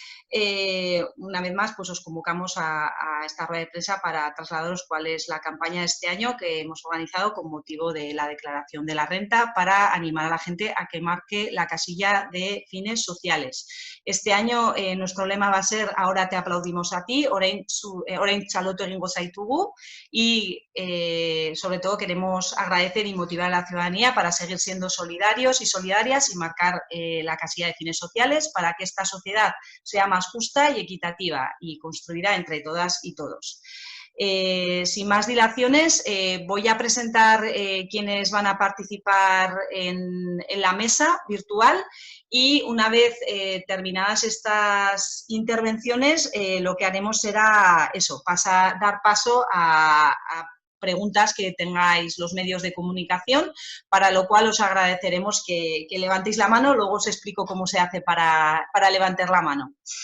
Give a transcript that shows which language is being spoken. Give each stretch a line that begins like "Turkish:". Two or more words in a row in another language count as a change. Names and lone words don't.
Spanish: Una vez más, pues os convocamos a esta rueda de prensa para trasladaros cuál es la campaña de este año que hemos organizado con motivo de la declaración de la renta para animar a la gente a que marque la casilla de fines sociales. Este año nuestro lema va a ser ahora te aplaudimos a ti,
Basque: orain txalotu egingo zaitugu,
Spanish: y sobre todo queremos agradecer y motivar a la ciudadanía para seguir siendo solidarios y solidarias y marcar la casilla de fines sociales para que esta sociedad sea más justa y equitativa y construirá entre todas y todos. Sin más dilaciones, voy a presentar quienes van a participar en la mesa virtual y una vez terminadas estas intervenciones, lo que haremos será eso, dar paso a preguntas que tengáis los medios de comunicación, para lo cual os agradeceremos que levantéis la mano, luego os explico cómo se hace para levantar la mano.